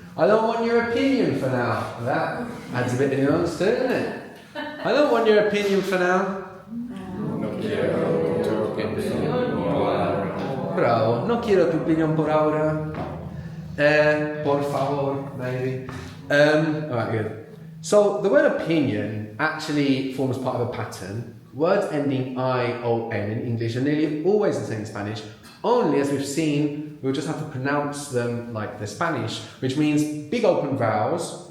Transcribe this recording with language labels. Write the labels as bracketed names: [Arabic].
[English] I don't want your opinion for now. That adds a bit of nuance to it, doesn't it? I don't want your opinion for now. [Spanish] No quiero tu opinión por ahora. Bravo. No quiero tu opinión por ahora. Por favor, [English] maybe. Alright, good. So the word opinion actually forms part of a pattern. Words ending I-O-N in English are nearly always the same in Spanish, only as we've seen, we'll just have to pronounce them like the Spanish, which means big open vowels.